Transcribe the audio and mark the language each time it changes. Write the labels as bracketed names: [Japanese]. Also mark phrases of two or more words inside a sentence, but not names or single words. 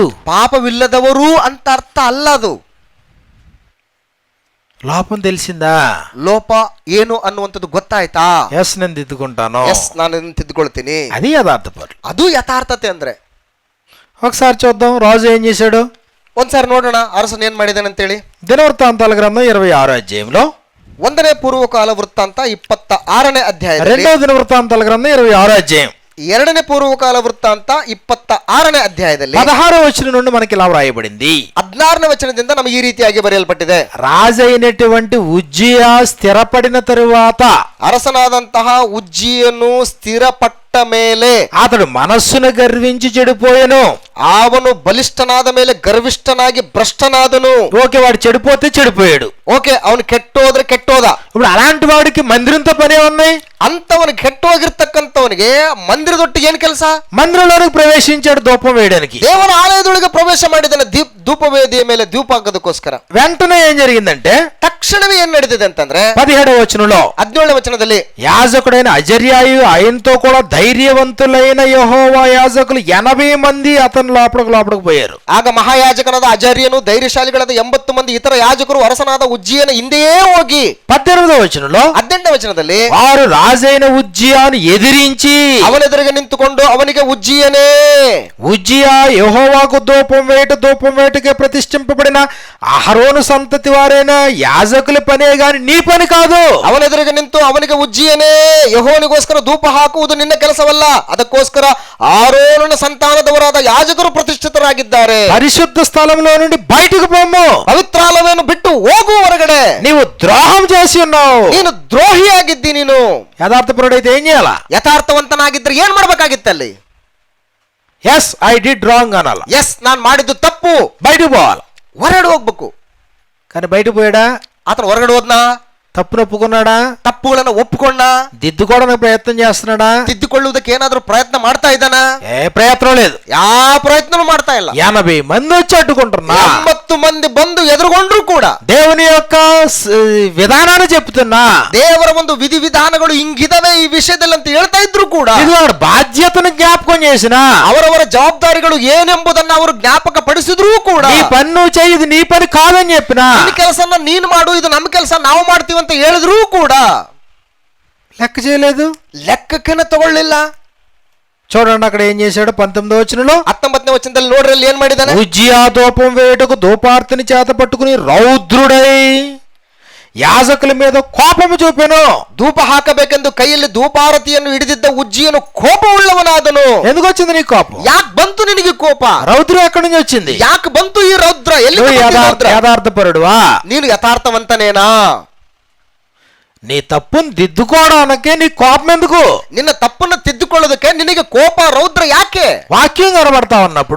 [Kannada] ಪಾಪವಿಲ್ಲದವರು ಅಂತ ಅರ್ಥ ಅಲ್ಲ ಅದು. [Telugu] లోపం తెలిసిందా? [Kannada] ಲೋಪ ಏನು ಅನ್ನುವಂಥದ್ದು ಗೊತ್ತಾಯ್ತಾ? [Telugu] ఎస్ నేను దిద్దుకుంటాను, [Kannada] ಎಸ್ ನಾನು ಇದನ್ನ ತಿದ್ದುಕೊಳ್ತೀನಿ. [Telugu] అది యథార్థపరులు. [Kannada] ಅದು ಯಥಾರ್ಥತೆ ಅಂದ್ರೆ. [Telugu] ఒకసారి చూద్దాం రాజు ఏం చేశాడు. [Kannada] ಒಂದ್ಸಾರಿ ನೋಡೋಣ ಅರಸನ್ ಏನ್ ಮಾಡಿದಾನೆ ಅಂತೇಳಿ. [Telugu] దినవృత్తాంతాల గ్రంథం 26వ అధ్యాయంలో, [Kannada] 1ನೇ ಪೂರ್ವಕಾಲ ವೃತ್ತಾಂತ 26ನೇ ಅಧ್ಯಾಯದಲ್ಲಿ, [Telugu] 2వ దినవృత్తాంతాల గ్రంథం 26వ అధ్యాయం [Kannada] 2ನೇ ಪೂರ್ವಕಾಲ ವೃತ್ತಾಂತ 26ನೇ ಅಧ್ಯಾಯದಲ್ಲಿ [Telugu] 16వ వచనం నుండి మనకి ఇలా వ్రాయబడింది. [Kannada] 16ನೇ ವಚನದಿಂದ ನಮಗೆ ಈ ರೀತಿಯಾಗಿ ಬರೆಯಲ್ಪಟ್ಟಿದೆ. [Telugu] రాజైనటువంటి ఉజ్జియా స్థిరపడిన తరువాత, [Kannada] ಅರಸನಾದಂತಹ ಉಜ್ಜಿಯನ್ನು ಸ್ಥಿರಪಟ್ಟ ಮೇಲೆ [Telugu] అతడు మనస్సును గర్వించి చెడిపోయాను. [Kannada] ಅವನು ಬಲಿಷ್ಠನಾದ ಮೇಲೆ ಗರ್ವಿಷ್ಠನಾಗಿ ಭ್ರಷ್ಟನಾದನು. [Telugu] ఓకే, వాడు చెడిపోతే చెడిపోయాడు. [Kannada] ಓಕೆ, ಅವನು ಕೆಟ್ಟೋದ್ರೆ ಕೆಟ್ಟೋದ. [Telugu] ఇప్పుడు అలాంటి వాడికి మందిరంతో పనే ఉన్నాయి. [Kannada] ಅಂತವನು ಕೆಟ್ಟೋಗಿರ್ತಕ್ಕಂಥವನಿಗೆ ಮಂದಿರದೊಟ್ಟಿಗೆ ಏನ್ ಕೆಲಸ? [Telugu] మందిరంలోనికి ప్రవేశించాడు ధూపం వేయడానికి. [Kannada] ದೇವರ ಆಲಯದೊಳಗೆ ಪ್ರವೇಶ ಮಾಡಿದ್ದಾನೆ ಧೂಪವೇದಿಯ ಮೇಲೆ ಧೂಪ ಹಾಕೋದಕ್ಕೋಸ್ಕರ. [Telugu] వెంటనే ఏం జరిగిందంటే, [Kannada] ತಕ್ಷಣವೇ ಏನ್ ನಡೆದಿದೆ ಅಂತಂದ್ರೆ [Telugu] 17వ వచనంలో [Kannada] 17ನೇ ವಚನದಲ್ಲಿ, [Telugu] యాజకుడైన అజర్యాయు ఆయనతో కూడా ధైర్యవంతులైన యెహోవా యాజకులు 80 మంది అతని లోపలికి పోయారు. [Kannada] ಆಗ ಮಹಾಯಾಜಕನಾದ ಅಜರ್ಯನು ಧೈರ್ಯಶಾಲಿಗಳಾದ 80 ಮಂದಿ ಇತರ ಯಾಜಕರು ಅರಸನಾದ ಉಜ್ಜಿಯನ ಹಿಂದೆಯೇ ಹೋಗಿ [Telugu] 18వ వచనంలో [Kannada] 18ನೇ ವಚನದಲ್ಲಿ, [Telugu] వారు రాజైన ఉజ్జియాను ఎదిరించి [Kannada] ಅವನೆದುರಿಗೆ ನಿಂತುಕೊಂಡು ಅವನಿಗೆ ಉಜ್ಜಿಯನೇ, [Telugu] ఉజ్జియా యెహోవాకు ధూపం వేటకే ప్రతిష్ఠింపబడిన అహరోను సంతతి వారైన యాజకుల పనే గాని నీ పని కాదు. [Kannada] ಅವನೆದುರಿಗೆ ನಿಂತು ಅವನಿಗೆ ಉಜ್ಜಿಯನೇ, ಯೆಹೋವನಿಗೋಸ್ಕರ ಧೂಪ ಹಾಕುವುದು ನಿನ್ನ ಕೆಲಸವಲ್ಲ, ಅದಕ್ಕೋಸ್ಕರ ಆರೋನನ ಸಂತಾನದವರಾದ ಯಾಜಕರು ಪ್ರತಿಷ್ಠಿತರಾಗಿದ್ದಾರೆ. [Telugu] పరిశుద్ధ స్థలంలో నుండి బయటకు పొమ్ము, [Kannada] ಪವಿತ್ರಾಲಯವನ್ನು ಬಿಟ್ಟು ಹೋಗು ಹೊರಗಡೆ, [Telugu] నీవు ద్రోహం చేసి ఉన్నావు. [Kannada] ನೀನು ದ್ರೋಹಿಯಾಗಿದ್ದಿ. ನೀನು [Telugu] యథార్థపరుడైతే ఏం చేయాలా? [Kannada] ಯಥಾರ್ಥವಂತನಾಗಿದ್ರೆ ಏನ್ ಮಾಡ್ಬೇಕಾಗಿತ್ತಲ್ಲಿ? [English] yes I did wrong [Telugu] అనాల. [Kannada] ಎಸ್, ನಾನ್ ಮಾಡಿದ್ದು ತಪ್ಪು, [Telugu] బయటకు పోవాలి. [Kannada] ಹೊರಗಡೆ ಹೋಗ್ಬೇಕು. [Telugu] కానీ బయటకు పోయాడా? [Kannada] ಆತನ ಹೊರಗಡೆ ಹೋದ್ನಾ? [Telugu] తప్పును ఒప్పుకున్నాడా? [Kannada] ತಪ್ಪುಗಳನ್ನ ಒಪ್ಪಿಕೊಂಡ? [Telugu] దిద్దుకోవడానికి ప్రయత్నం చేస్తున్నాడా? [Kannada] ತಿದ್ದುಕೊಳ್ಳುವುದಕ್ಕೆ ಏನಾದ್ರೂ ಪ್ರಯತ್ನ ಮಾಡ್ತಾ ಇದ್ದಾನ? [Telugu] ఏ ప్రయత్నం లేదు, [Kannada] ಯಾವ ಪ್ರಯತ್ನನೂ ಮಾಡ್ತಾ ಇಲ್ಲ. [Telugu] 80 మంది వచ్చి అడ్డుకుంటున్నా. [Kannada] 80 ಮಂದಿ ಬಂದು ಎದುರುಗೊಂಡ್ರು ಕೂಡ [Telugu] దేవుని యొక్క విధానాన్ని చెప్తున్నా. [Kannada] ದೇವರ ಒಂದು ವಿಧಿವಿಧಾನಗಳು ಹಿಂಗಿದಾವೆ ಈ ವಿಷಯದಲ್ಲಿ ಅಂತ ಹೇಳ್ತಾ ಇದ್ರು ಕೂಡ [Telugu] ఇది వాడు బాధ్యతను జ్ఞాపకం చేసిన, [Kannada] ಅವರವರ ಜವಾಬ್ದಾರಿಗಳು ಏನೆಂಬುದನ್ನ ಅವರು ಜ್ಞಾಪಕ ಪಡಿಸಿದ್ರು ಕೂಡ, [Telugu] నీ పని నువ్వు చెయ్యి, ఇది నీ పని కాదని చెప్పిన, [Kannada] ನಿನ್ನ ಕೆಲಸನ ನೀನು ಮಾಡು, ಇದು ನಮ್ಮ ಕೆಲಸ ನಾವು ಮಾಡ್ತೀವಿ ಅಂತ ಹೇಳಿದ್ರು ಕೂಡ [Telugu] లెక్క చేయలేదు, [Kannada] ಲೆಕ್ಕಕ್ಕೇನೆ ತಗೊಳ್ಳಿಲ್ಲ. [Telugu] చూడండి అక్కడ ఏం చేశాడు. 19వ వచనంలో [Kannada] 19ನೇ ವಚನದಲ್ಲಿ ನೋಡ್ರಿ ಅಲ್ಲಿ ಏನ್ ಮಾಡಿದಾನೆ. [Telugu] ఉజ్జియా ధూపం వేయుటకు ధూపార్తిని చేత పట్టుకుని రౌద్రుడై యాజకుల మీద కోపము చూపెను. [Kannada] ಧೂಪ ಹಾಕಬೇಕೆಂದು ಕೈಯಲ್ಲಿ ಧೂಪಾರತಿಯನ್ನು ಹಿಡಿದಿದ್ದ ಉಜ್ಜಿಯನು ಕೋಪವುಳ್ಳವನಾದನು. [Telugu] ఎందుకు వచ్చింది నీ కోపం? [Kannada] ಯಾಕೆ ಬಂತು ನಿನಗೆ ಕೋಪ? [Telugu] రౌద్రం ఎక్కడి నుంచి వచ్చింది? [Kannada] ಯಾಕೆ ಬಂತು ಈ ರೌದ್ರ? ಎಲ್ಲಿ [Telugu] యథార్థపరుడువా? [Kannada] ನೀನು ಯಥಾರ್ಥವಂತನೇನಾ? [Telugu] నీ తప్పును దిద్దుకోవడానికే నీ కోపం ఎందుకు? [Kannada] ನಿನ್ನ ತಪ್ಪನ್ನು ತಿದ್ದುಕೊಳ್ಳೋದಕ್ಕೆ ನಿನಗೆ ಕೋಪ, ರೌದ್ರ ಯಾಕೆ? [Telugu] వాక్యం కనబడతా ఉన్నప్పుడు,